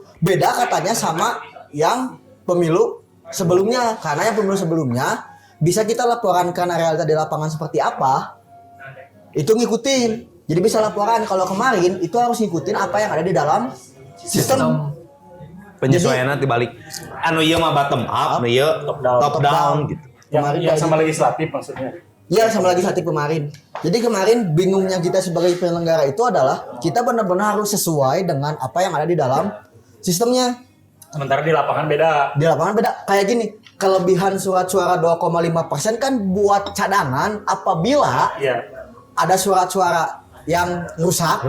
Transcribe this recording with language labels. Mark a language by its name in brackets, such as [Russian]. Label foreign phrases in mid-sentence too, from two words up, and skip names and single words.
[Indonesian] Beda katanya sama yang pemilu sebelumnya, karena yang pemilu sebelumnya bisa kita laporan karena realita di lapangan seperti apa, itu ngikutin. Jadi bisa laporan. Kalau kemarin itu harus ngikutin apa yang ada di dalam sistem. Penyesuaian nanti balik. [Sundanese] Anu ieu mah [English] bottom up, [Sundanese] anu ieu [English] top down [Sundanese] gitu. [Indonesian] Yang sama legislatif maksudnya. Iya, sama legislatif kemarin. Jadi kemarin bingungnya kita sebagai penyelenggara itu adalah kita benar-benar harus sesuai dengan apa yang ada di dalam sistemnya. Sementara di lapangan beda. Di lapangan beda. Kayak gini, kelebihan surat suara 2,5% kan buat cadangan apabila ada surat suara yang rusak